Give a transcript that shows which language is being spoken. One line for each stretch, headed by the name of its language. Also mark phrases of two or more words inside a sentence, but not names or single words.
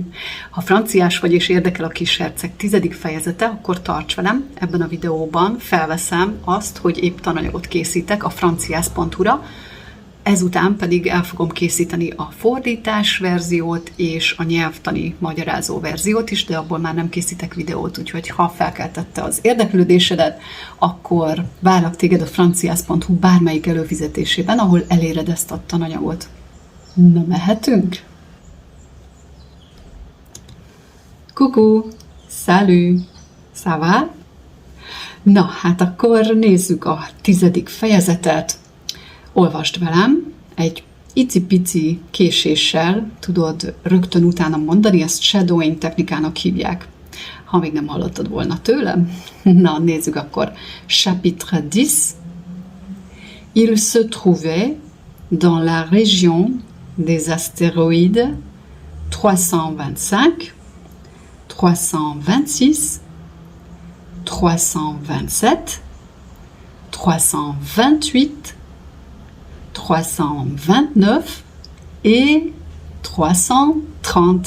Hungarian: Ha franciás vagy és érdekel a kis herceg 10. fejezete, akkor tarts velem, ebben a videóban felveszem azt, hogy épp tananyagot készítek a franciász.hu-ra, ezután pedig el fogom készíteni a fordítás verziót és a nyelvtani magyarázó verziót is, de abból már nem készítek videót, úgyhogy ha felkeltette az érdeklődésedet, akkor várlak téged a franciász.hu bármelyik előfizetésében, ahol eléred ezt a tananyagot. Na, mehetünk?
French: Coucou! Salut! Ça va?
Hungarian: Na, hát akkor nézzük a 10. fejezetet. Olvasd velem, egy icipici késéssel tudod rögtön utána mondani, ezt shadowing technikának hívják, ha még nem hallottad volna tőlem. Na, nézzük akkor.
French: Chapitre 10. Il se trouvait dans la région des astéroïdes 325, 326, 327, 328, 329 et 330.